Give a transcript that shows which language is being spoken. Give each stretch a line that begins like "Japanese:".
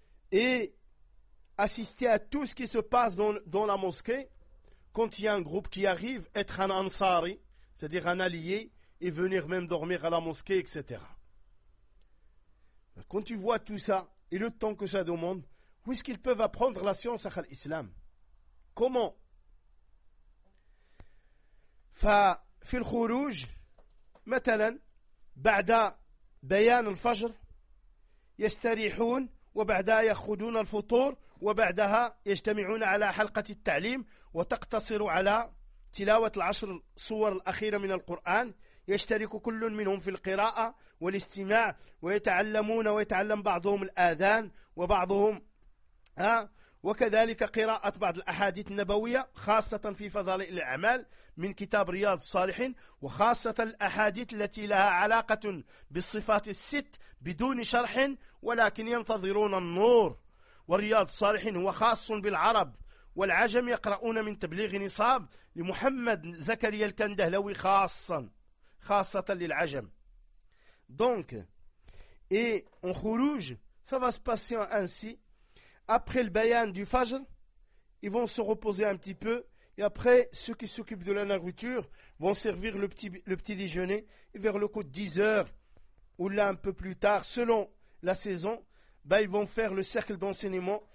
French: Et assister à tout ce qui se passe dans la mosquée quand il y a un groupe qui arrive, être un ansari, c'est-à-dire un allié, et venir même dormir à la mosquée, etc. Quand tu vois tout ça et le temps que ça demande, où est-ce qu'ils peuvent apprendre la science à l'islam? Comment?
Arabic: في الخروج مثلا بعد بيان الفجر يستريحون وبعدها يأخذون الفطور وبعدها يجتمعون على حلقة التعليم وتقتصر على تلاوة العشر صور الأخيرة من القرآن يشترك كل منهم في القراءة والاستماع ويتعلمون ويتعلم بعضهم الآذان وبعضهم وكذلك قراءة بعض الأحاديث النبوية خاصة في فضائل الأعمال من كتاب رياض الصالحين، وخاصة الأحاديث التي لها علاقة بالصفات الست بدون شرح، ولكن ينتظرون النور. ورياض الصالحين هو خاص بالعرب، والعجم يقرؤون من تبليغ نصاب لمحمد زكريا الكندهلوي خاصة للعجم.
French: دونك اي اون خروج سافا سباسيون انسي. Après le bayan du Fajr, ils vont se reposer un petit peu. Et après, ceux qui s'occupent de la nourriture vont servir le petit déjeuner. Et vers le coup de 10h ou là un peu plus tard, selon la saison, bah, ils vont faire le cercle d'enseignement.